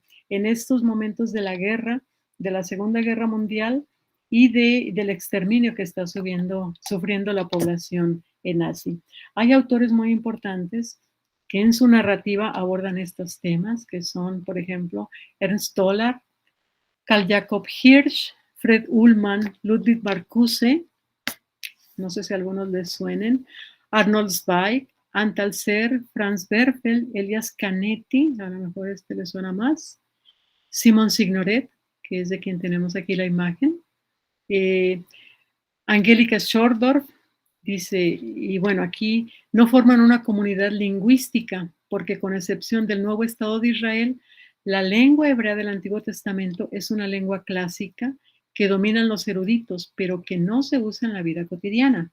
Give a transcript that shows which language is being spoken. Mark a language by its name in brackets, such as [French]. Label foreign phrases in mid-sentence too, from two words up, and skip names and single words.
[Spanish] En estos momentos de la guerra, de la Segunda Guerra Mundial y del exterminio que está sufriendo la población nazi. Hay autores muy importantes que en su narrativa abordan estos temas, que son, por ejemplo, Ernst Toller, Karl Jakob Hirsch, Fred Ullmann, Ludwig Marcuse, no sé si algunos les suenen, Arnold Zweig, Antal Ser, Franz Werfel, Elias Canetti, a lo mejor este les suena más, Simon Signoret, que es de quien tenemos aquí la imagen, Angélica Schordorf, dice, y bueno, aquí no forman una comunidad lingüística, porque con excepción del nuevo Estado de Israel, la lengua hebrea del Antiguo Testamento es una lengua clásica que dominan los eruditos, pero que no se usa en la vida cotidiana.